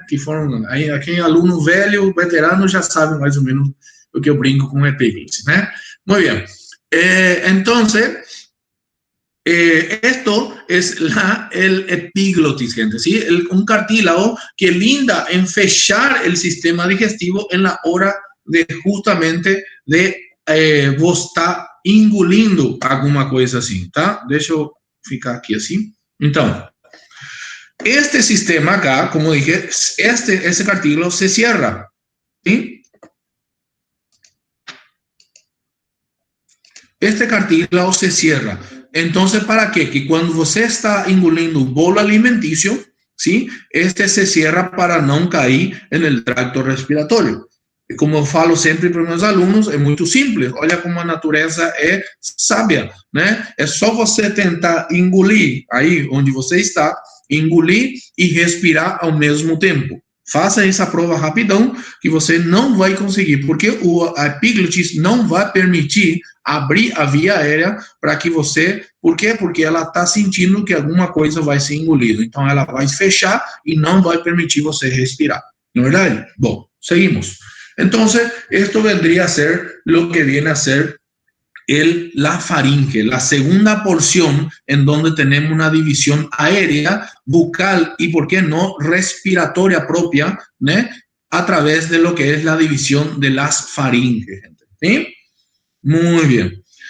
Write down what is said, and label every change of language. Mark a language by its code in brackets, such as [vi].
[pt] Que foram, aqui aluno velho, veterano, já sabe mais ou menos o que eu brinco com epiglotis, né? [es] Muy bien. Entonces, esto es el epiglotis, gente, ¿sí? Un cartílago que linda en fechar el sistema digestivo en la hora de justamente de vos [pt] estar engolindo alguma coisa assim, tá? Deixa eu ficar aqui assim. [es] Então, este sistema acá, como dije, ese cartílago se cierra, ¿sí? Este cartílago se cierra. Entonces, ¿para qué? Que cuando [pt] você está engolindo [es] un bolo alimenticio, ¿sí? Este se cierra para no caer en el tracto respiratorio. [pt] como falo sempre para meus alunos, é muito simples. Olha como a natureza é sábia, né? É só você tentar engolir aí onde você está, engolir e respirar ao mesmo tempo. Faça essa prova rapidão que você não vai conseguir, porque a epiglotis não vai permitir abrir a via aérea para que você... Por quê? Porque ela está sentindo que alguma coisa vai ser engolida. Então, ela vai fechar e não vai permitir você respirar. Não é verdade? Bom, seguimos. [es] Entonces, esto vendría a ser lo que viene a ser la faringe, la segunda porción en donde tenemos una división aérea, bucal y, ¿por qué no?, respiratoria propia, ¿né?, a través de lo que es la división de las faringes. ¿Sí? Muy bien.